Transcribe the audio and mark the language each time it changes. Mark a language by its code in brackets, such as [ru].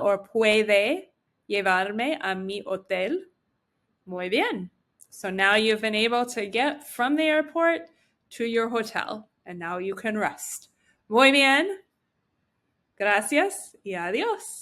[es] Or ¿puede llevarme a mi hotel? Muy bien. [en] So now you've been able to get from the airport to your hotel. And now you can rest. [es] Muy bien. Gracias y adiós.